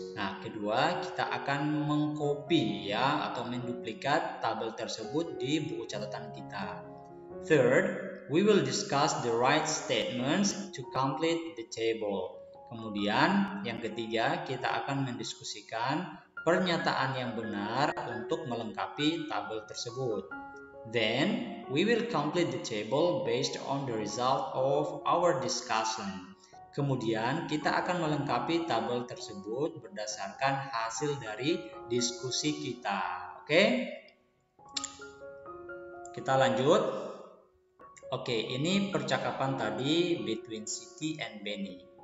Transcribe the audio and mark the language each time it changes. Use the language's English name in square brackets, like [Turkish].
[Indonesian] Nah, kedua, kita akan mengcopy, ya, atau menduplikat tabel tersebut di buku catatan kita. [English] Third, we will discuss the right statements to complete the table. [Indonesian] Kemudian, yang ketiga, kita akan mendiskusikan pernyataan yang benar untuk melengkapi tabel tersebut. [English] Then, we will complete the table based on the result of our discussion. [Indonesian] Kemudian, kita akan melengkapi tabel tersebut berdasarkan hasil dari diskusi kita. Oke? Kita lanjut. Oke, ini percakapan tadi [English] between Siti and Benny.